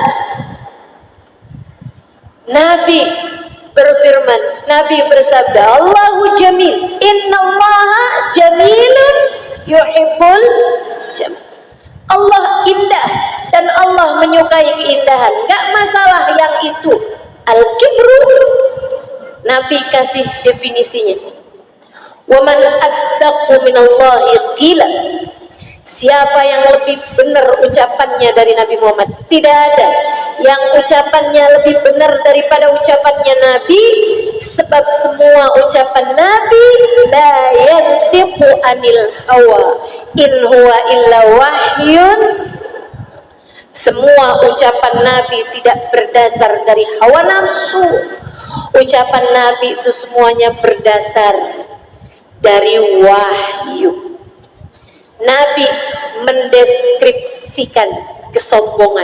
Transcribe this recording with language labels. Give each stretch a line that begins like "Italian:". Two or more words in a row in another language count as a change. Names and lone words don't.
Indonesian: Nabi berfirman, Nabi bersabda,
Arabic: الله جميل، إن الله جميل يحب الجمال.
Indonesian: Allah indah dan Allah menyukai keindahan. Gak masalah yang itu. Al-kibru, Nabi kasih definisinya.
Arabic: ومن أصدق من الله قيلا.
Indonesian: Siapa yang lebih benar ucapannya dari Nabi Muhammad? Tidak ada yang ucapannya lebih benar daripada ucapannya Nabi, sebab semua ucapan Nabi
Arabic: لا ينطق عن الهوى إن هو إلا وحي.
Indonesian: Semua ucapan Nabi tidak berdasar dari hawa nafsu. Ucapan Nabi itu semuanya berdasar dari wahyu. Nabi mendeskripsikan kesombongan.